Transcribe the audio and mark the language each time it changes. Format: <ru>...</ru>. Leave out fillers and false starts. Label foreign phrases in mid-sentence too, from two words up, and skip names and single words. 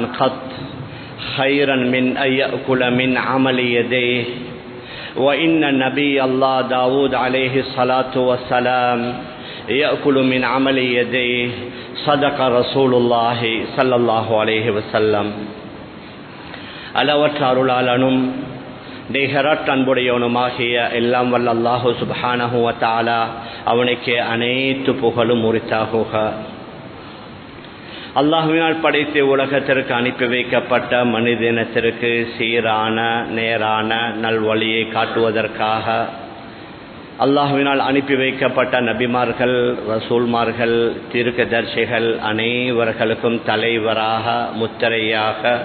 <ar>قط خيرا من أن يأكل من عمل يديه وإن النبي الله داود عليه الصلاة والسلام يأكل من عمل يديه صدق رسول الله صلى الله عليه وسلم</ar> <ta>அளவற்ற அருளாளனும் நிகரற்ற அன்புடையவனுமாகிய எல்லாம் வல்ல அல்லாஹு</ta> <ar>سبحانه وتعالى</ar> <ta>அவனுக்கு அனைத்து புகழும் உரித்தாகுக. அல்லாஹ்வினால் படைத்து உலகத்திற்கு அனுப்பி வைக்கப்பட்ட மனிதனத்திற்கு சீரான நேரான நல்வழியை காட்டுவதற்காக அல்லாஹ்வினால் அனுப்பி வைக்கப்பட்ட நபிமார்கள் ரசூல்மார்கள் தீர்க்கதரிசிகள் அனைவர்களுக்கும் தலைவராக முத்திரையாக</ta>